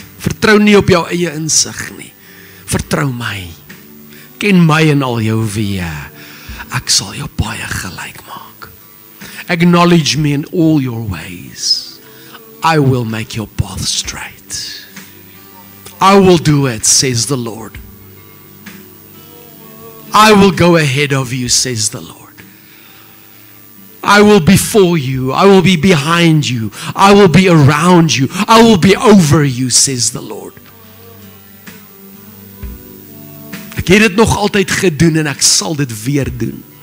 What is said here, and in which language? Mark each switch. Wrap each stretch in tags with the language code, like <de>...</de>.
<af>Vertrou nie op jou eie insig nie. Vertrou my. Ken my in al jou weë. Ek sal jou baie gelyk maak.</af> <en>Acknowledge me in all your ways. I will make your path straight. I will do it, says the Lord. I will go ahead of you, says the Lord. I will be for you. I will be behind you. I will be around you. I will be over you, says the Lord.</en> <af>Ek het dit nog altyd gedoen en ek sal dit weer doen.</af>